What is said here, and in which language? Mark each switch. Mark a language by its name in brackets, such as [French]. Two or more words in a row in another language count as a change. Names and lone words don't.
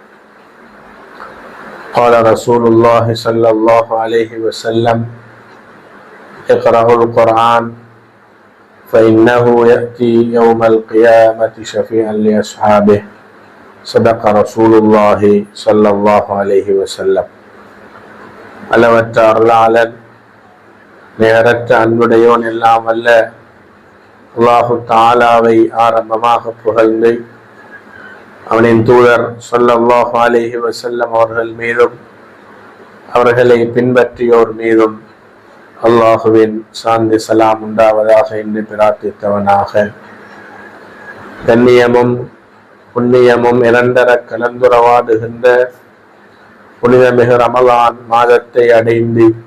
[Arabic] قال رسول الله صلى الله عليه وسلم: اقرأوا القرآن فإنه يأتي يوم القيامة شفيعا لأصحابه. صدق رسول الله صلى الله عليه وسلم. [Tamil] அளவற்ற அருளாளன் நிகரற்ற அன்புடையோன் எல்லாம் அல்ல [Arabic] الله تعالى [Tamil] ஆரம்பமாக புகழ்ந்து அவனின் தூதர் [Arabic] صلى الله عليه وسلم [Tamil] அவர்கள் மீதும் அவர்களை பின்பற்றியோர் மீதும் அல்லாஹுவின் சாந்தி சலாம் உண்டாவதாக என்று பிரார்த்தித்தவனாக, கண்ணியமும் புண்ணியமும் இரண்டர கலந்துறவாடுகின்ற புனிதமிகு ரமலான் மாதத்தை அடைந்து